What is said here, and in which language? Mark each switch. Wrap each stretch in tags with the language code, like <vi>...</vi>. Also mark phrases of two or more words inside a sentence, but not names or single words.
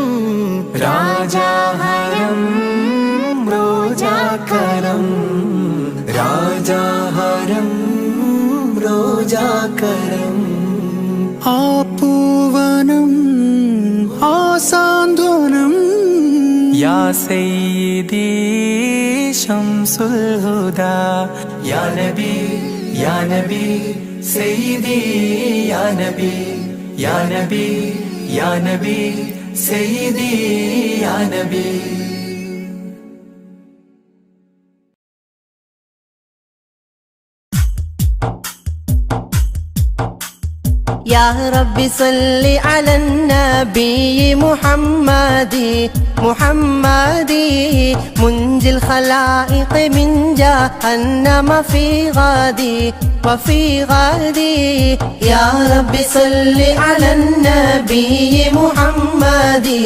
<ml>രാജാഹരം റോജാകരം രാജാഹരം റോജാകരം ആ പൂവനം ആ സാന്ത്വനം</ml> <ar>يا سيدي شمس الهدى يا نبي يا نبي سيدي يا نبي يا نبي يا نبي سيدي يا نبي يا رب صل على النبي محمد منجي الخلائق من جهنم في غادي وفي غادي يا رب صل على النبي محمد</ar>